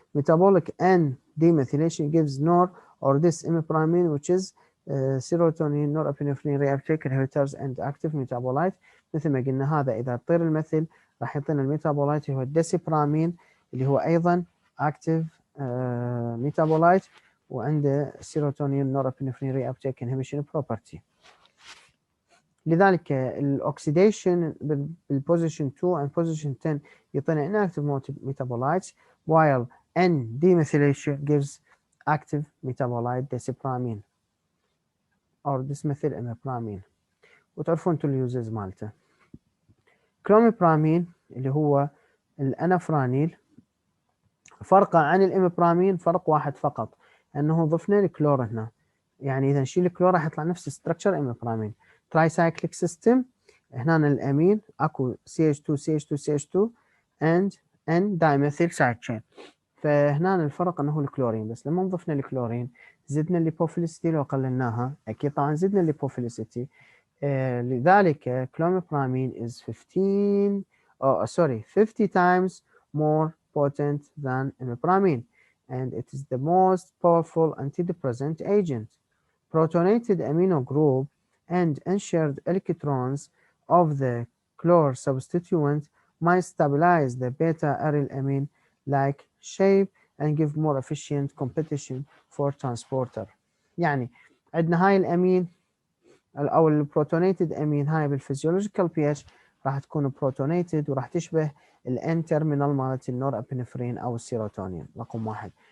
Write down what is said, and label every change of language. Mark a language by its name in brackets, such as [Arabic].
[English] Metabolic and demethylation gives nor or disimipramine, which is serotonin, norepinephrine reuptake inhibitors and active metabolite. [Arabic] مثل ما قلنا هذا إذا طير المثل راح يعطينا الميتابولايت هو الديسيبرامين اللي هو أيضا active metabolite وعنده serotonin, norepinephrine reuptake inhibition property. لذلك الاوكسيديشن بالبوزيشن [English] 2 and position 10 يعطينا inactive metabolites, while N-demethylation gives active metabolite desipramine or dimethylamipramine. [Arabic] وتعرفون انتم اليوزز مالته. كلوميبرامين اللي هو الانافرانيل فرقه عن الاميبرامين فرق واحد فقط، انه ضفنا الكلور هنا، يعني اذا نشيل الكلور راح يطلع نفس ستراكشر اميبرامين. ترايسايكليك سيستم هنا الامين اكو CH2 CH2 CH2 and N dimethyl side chain، فهنا الفرق انه الكلورين بس. لما ضفنا الكلورين زدنا الليبوفيليسيتي، لو قللناها اكيد طبعا زدنا الليبوفيليسيتي. [English] لذلك clomipramine is 50 times more potent than imipramine, and it is the most powerful antidepressant agent. Protonated amino group and unshared electrons of the chlor substituent might stabilize the beta-aryl amine like shape and give more efficient competition for transporter. [Arabic] يعني عندنا هاي الامين او البروتونيتد امين هاي بالفيزيولوجيكال بي اتش راح تكون بروتونيتد وراح تشبه الان تيرمينال مالت النورابينفرين او السيروتونين. رقم واحد.